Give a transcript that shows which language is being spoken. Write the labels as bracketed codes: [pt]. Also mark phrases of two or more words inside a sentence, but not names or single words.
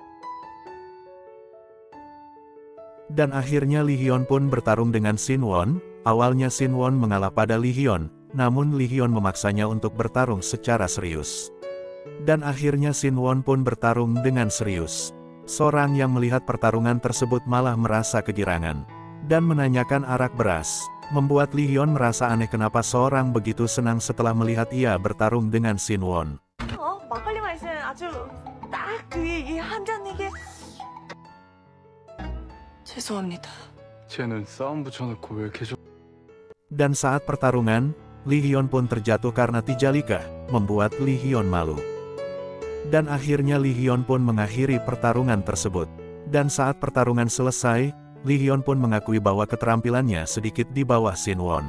[id] Dan akhirnya Lee Hyun pun bertarung dengan Shin Won, Awalnya Shin Won mengalah pada Lee Hyun, namun Lee Hyun memaksanya untuk bertarung secara serius. Dan akhirnya Shin Won pun bertarung dengan serius. Seorang yang melihat pertarungan tersebut malah merasa kegirangan dan menanyakan arak beras, membuat Lee Hyun merasa aneh kenapa seorang begitu senang setelah melihat ia bertarung dengan Shin Won. [ko] 막걸리만 있으면 아주 딱 이 한 잔 이게 죄송합니다. 쟤는 싸움 붙여놓고 왜 계속 [id] Dan saat pertarungan, Lee Hyun pun terjatuh karena Tijalika, membuat Lee Hyun malu. Dan akhirnya Lee Hyun pun mengakhiri pertarungan tersebut. Dan saat pertarungan selesai, Lee Hyun pun mengakui bahwa keterampilannya sedikit di bawah Shin Won.